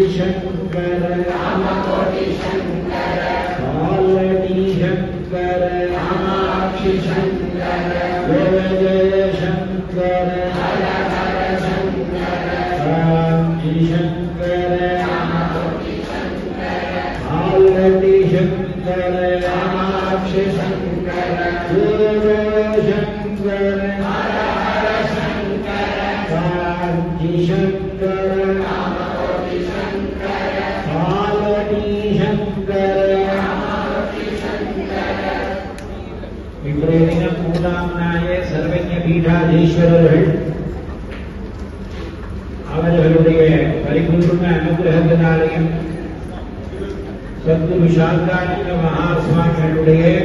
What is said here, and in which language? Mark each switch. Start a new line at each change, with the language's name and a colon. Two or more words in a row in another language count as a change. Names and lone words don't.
Sanskrit: शङ्कर कामकोटि शङ्कर कालडी शङ्कर कामाक्षि शङ्कर जय जय शङ्कर हर हर शङ्कर काञ्चि शङ्कर कामकोटि शङ्कर कालडी शङ्कर कामाक्षि शङ्कर जय जय शङ्कर शंकर कामकोटि शंकर कालडी शंकर कामाक्षि शंकर
Tamil: இன்றைய தினம் 3ஆம் நாளே சர்வஜ்ஞ பீடாதீஸ்வரர்கள் அவர்களுடைய பரிபூர்ண அனுகிரகத்தினாலேயும் சத்குரு சாந்தானந்த மகாசுவாமிகளுடைய